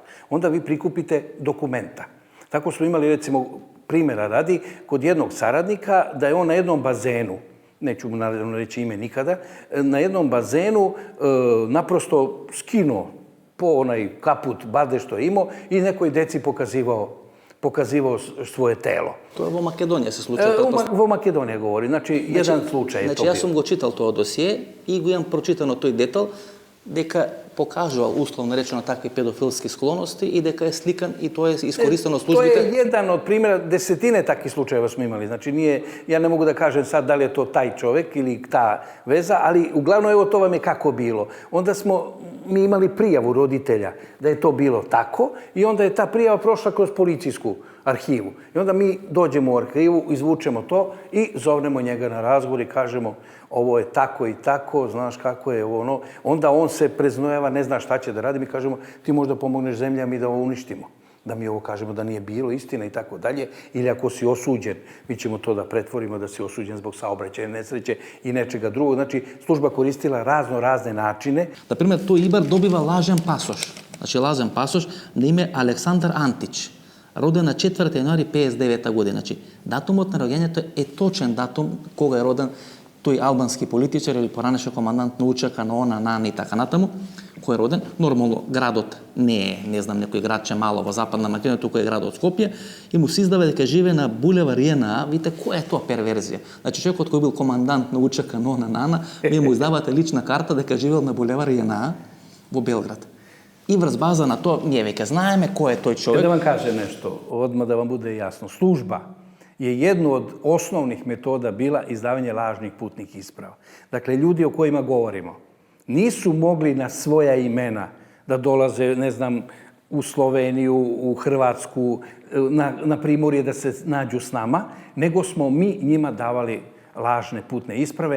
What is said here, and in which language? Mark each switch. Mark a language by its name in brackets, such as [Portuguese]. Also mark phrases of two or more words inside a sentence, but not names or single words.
[Serbian] Onda vi prikupite dokumenta. Tako smo imali, recimo, primjera radi, kod jednog saradnika, da je on na jednom bazenu, neću mu naravno reći ime nikada, na jednom bazenu naprosto skinuo po onaj kaput, bade što je imao i nekoj deci pokazivao svoje telo. [Macedonian] То е во Македонија се случај. Во Македонија говори, [Serbian] значи један случај је то био. [Macedonian] Значи ја сам го читал то досие и го имам прочитано тој детал, дека покажувал условно речено такви педофилски склоности и дека е сликан и тоа е искористено службите. Тоа е еден од примера, десетине такви случаева сме имали. [Serbian] Значи ние, ја не могу да кажем сад дали е тоа тај човек или таа веза, али углавно ево тоа вам е како било. Онда ми имали пријаву родителја да е тоа било тако и онда е таа пријава прошла кроз полицијску архиву. И onda mi dođemo u arhivu, izvučemo to i zovnemo njega na razgovor i kažemo ovo je tako i tako, znaš kako je ono. Onda on se preznojava, ne zna šta će da radi. Mi kažemo ti možda pomogneš zemlji, a mi da ovo uništimo. Da mi ovo kažemo da nije bilo istina i tako dalje. Ili ako si osuđen, mi ćemo to da pretvorimo da si osuđen zbog saobraćaja nesreće i nečega drugog. Znači, služba koristila razne načine. Na primjer, tu Ibar dobiva [Macedonian] лажен пасош. [Serbian] Znači, [Macedonian] лажен пасош [Serbian] na ime Aleksandar Antić. [Macedonian] Роден на 4 јануари 59 година. Значи, датумот на роѓењето е точен датум кога е роден тој албански политичар или поранешен командант на УЧК, на ОНА, НАН и така натаму, кој е роден. Нормално градот не е, не знам, некој градче мало во Западна Македонија, туку е градот Скопје, и му се издава дека живее на булевар ЈНА. Видите, која е тоа перверзија? Значи, човекот кој бил командант на УЧК, на ОНА, НАН, вие му издавате лична карта дека живеел на булевар ЈНА во Белград. И врз база на тоа, ние веќе знаеме кој е тој човек. [Serbian] Да вам кажem nešto, odmah da vam bude jasno. Služba je jedno od osnovnih metoda bila izdavanje lažnih putnih isprava. Dakle, ljudi o kojima govorimo nisu mogli na svoja imena da dolaze, ne znam, u Sloveniju, u Hrvatsku, na Primorje da se nađu s nama, nego smo mi njima davali lažne putne isprave.